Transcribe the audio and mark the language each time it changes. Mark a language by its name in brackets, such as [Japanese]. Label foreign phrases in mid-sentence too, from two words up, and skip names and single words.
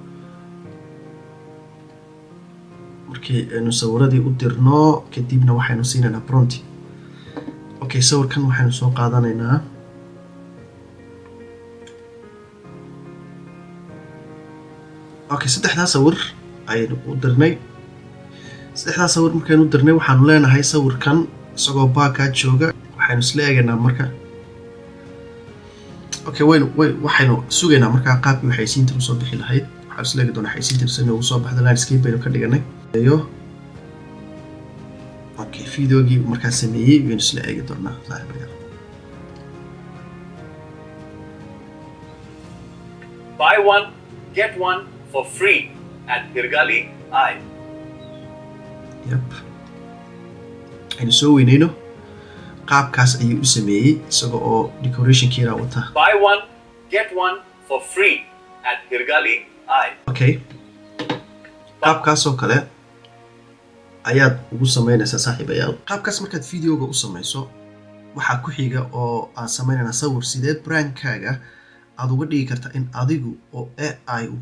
[Somali] aynu sawiradii u dirno kadibna waxaynu siinaynaa [English] prompt okay [Somali] sawirkan waxaynu soo qaadanaynaa okay saddexda sawir ayaynu u dirnay markaynu u dirnay waxaanu leenahay sawirkan isagoo baaka jooga waxaynu isla eegaynaa marka okay waxaynu sugaynaa markaa qaabkii xaysiinta usoo bixi lahayd waxaanu isla eegi doonaa xaysiinta si ugu soo baxda landscape baynu ka dhiganay okay videogii markaa sameeyey baynu isla eegi doonaa saaxiibayaal [English] buy one get one for free at Hirgali AI [Somali] aynu soo weynayno qaabkaas ayuu u sameeyey isaga oo decorationkiina wata [English] buy one get one for free at Hirgali AI [Somali] okay qaabkaasoo kale ayaad ugu samaynaysaa saaxiibayaal qaabkaas markaad videoga u samayso waxaa ku xiga oo aan samaynaynaa sawir sideed brandkaaga aad uga dhigi kartaa in adigu oo AI uu